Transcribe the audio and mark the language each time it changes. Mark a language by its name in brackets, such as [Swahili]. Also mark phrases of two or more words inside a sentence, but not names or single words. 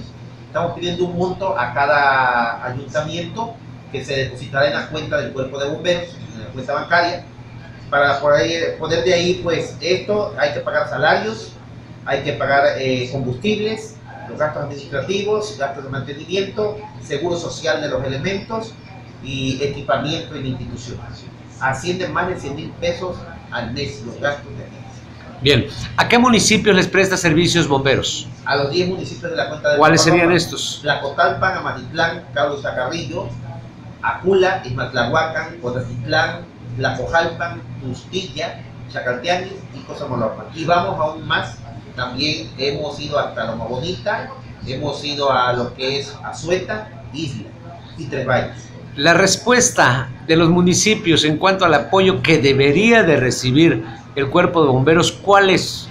[Spanish] Estamos pidiendo un monto a cada ayuntamiento que se depositará en la cuenta del cuerpo de bomberos, en la cuenta bancaria, para poder de ahí, pues esto, hay que pagar salarios, hay que pagar combustibles, los gastos administrativos, gastos de mantenimiento, seguro social de los elementos y equipamiento en la institución. Ascienden más de 100.000 pesos al mes los gastos de aquí. Bien, ¿a qué municipios les presta servicios bomberos? A los 10 municipios de la cuenta de ¿Cuáles serían estos? Tlacotalpan, Amatitlán, Carlos Zacarrillo, Acula, Ismatlahuacan, Potatitlán, Tlacojalpan, Tustilla, Chacalteanis y Cosamaloapan. Y vamos aún más, también hemos ido hasta Loma Bonita, hemos ido a lo que es Azueta, Isla y Tres Valles. La respuesta de los municipios en cuanto al apoyo que debería de recibir el cuerpo de bomberos, ¿cuál es?